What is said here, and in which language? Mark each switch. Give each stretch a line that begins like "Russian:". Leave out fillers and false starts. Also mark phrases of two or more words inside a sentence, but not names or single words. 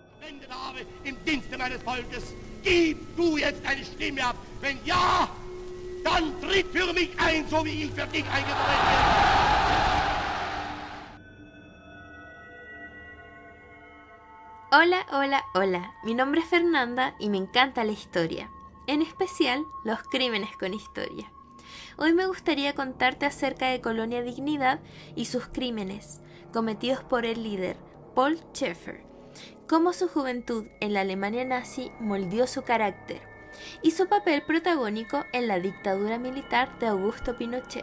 German: verwendet habe im Dienste meines Volkes. Gib du jetzt eine Stimme ab. Wenn ja, dann tritt für mich ein, so wie ich für dich eingetreten bin.
Spanish: Hola, hola, hola. Mi nombre es Fernanda y me encanta la historia, en especial los crímenes con historia. Hoy me gustaría contarte acerca de Colonia Dignidad y sus crímenes, cometidos por el líder Paul Schaeffer, cómo su juventud en la Alemania nazi moldeó su carácter y su papel protagónico en la dictadura militar de Augusto Pinochet.